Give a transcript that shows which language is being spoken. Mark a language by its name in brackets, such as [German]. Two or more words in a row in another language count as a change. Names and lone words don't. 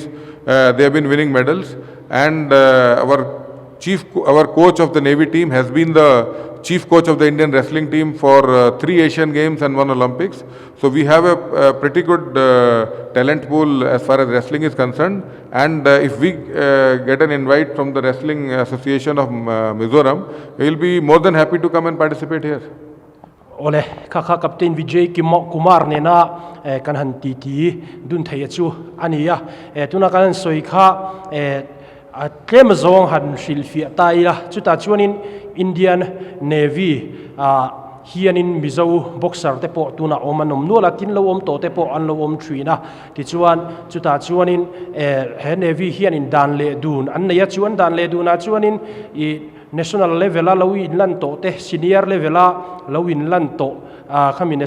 [English] They have been winning medals. And our coach of the Navy team has been the chief coach of the Indian wrestling team for 3 Asian Games and 1 Olympics. So we have a pretty good talent pool as far as wrestling is concerned. And if we get an invite from the Wrestling Association of Mizoram, we will be more than happy to come and participate here. [Mizo] Ole kaka Captain Vijay Kumar nena kanhan titi dun thaya chu ania tuna kan soikha tlem zong han hril fia tai la chuta chuanin Indian Navy hianin Mizo boxer te po tuna omanom nuala tin lo om to te po an lo om thina ti chuan chuta chuanin he Navy hianin dan le dun an neya chuan dan le duna chuanin I [English] national level [Mizo] a lo in lan to te [English] senior level [Mizo] a lo in lan to khamines